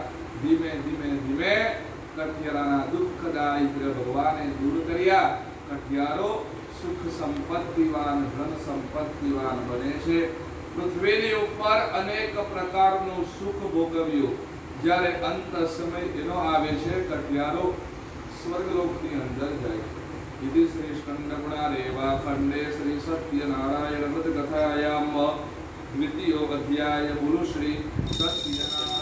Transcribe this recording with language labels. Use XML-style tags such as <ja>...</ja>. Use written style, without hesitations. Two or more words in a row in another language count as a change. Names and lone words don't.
<gu>ધીમે ધીમે ધીમે કઠિયારાના દુઃખ દારિદ્ર ભગવાને દૂર કર્યા. કઠિયારો સુખ સંપત્તિવાન, ધન સંપત્તિવાન બને છે. પૃથ્વીની ઉપર અનેક પ્રકારનું સુખ ભોગવ્યું. જ્યારે અંત સમય એનો આવે છે, કઠિયારો સ્વર્ગલોકની અંદર જાય છે.</gu> <sa>इति श्री स्कंदपुरारेवा खंडे श्री सत्यनारायण व्रत कथायाम द्वितीयो अध्याय गुरु श्री सत्यनारायण</sa>